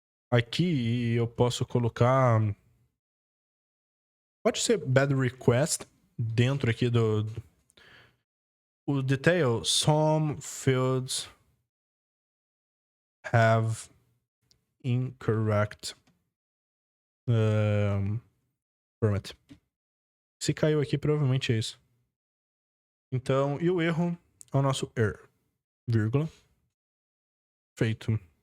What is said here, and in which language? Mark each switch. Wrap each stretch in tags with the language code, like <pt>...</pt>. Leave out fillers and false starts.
<pt>Aqui eu posso colocar... Pode ser bad request dentro aqui do...</pt> <en>O detail, some fields have incorrect format.</en> <pt>Se caiu aqui, provavelmente é isso. Então, e o erro é o nosso error. Vírgula. Feito.</pt>